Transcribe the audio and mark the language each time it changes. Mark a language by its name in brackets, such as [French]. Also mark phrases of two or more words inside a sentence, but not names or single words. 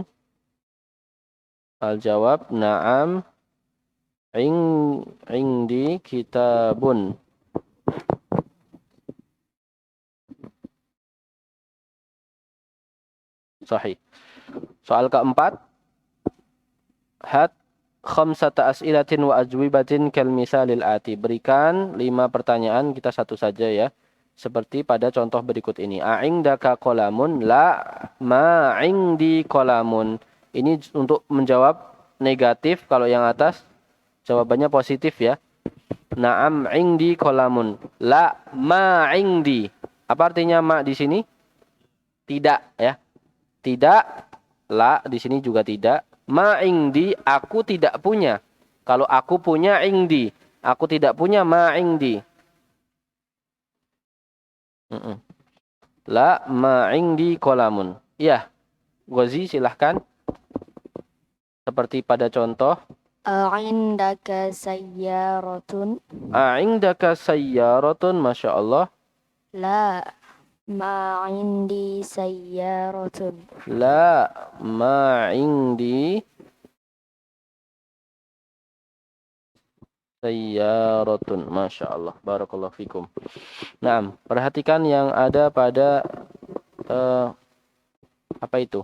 [Arabic] الجواب. نعم عندي كتاب. Sahih. [Indonesian] Soal keempat. [Arabic] هات خمسة أسئلة وأجوبة كالمثال الآتي. [Indonesian] Berikan 5 pertanyaan, kita satu saja ya. Seperti pada contoh berikut ini. [Arabic] أعندك قلم؟ لا ما عندي قلم. [Indonesian] Ini untuk menjawab negatif, kalau yang atas jawabannya positif ya. [Arabic] نعم عندي قلم. لا ما عندي. [Indonesian] Apa artinya ma di sini? Tidak ya. Tidak, la di sini juga tidak. [Arabic] ما عندي, [Indonesian] aku tidak punya. Kalau aku punya indi, aku tidak punya [Arabic] ما عندي. لا ما عندي قلم. [Indonesian] Ya, Ghazi silahkan. Seperti pada contoh. [Arabic] أعندك سيارة? أعندك سيارة، ما شاء الله. لا ما عندي سيارة. لا ما عندي سيارة. ما شاء الله. بارك الله فيكم. [Indonesian] Nah, perhatikan yang ada pada apa itu?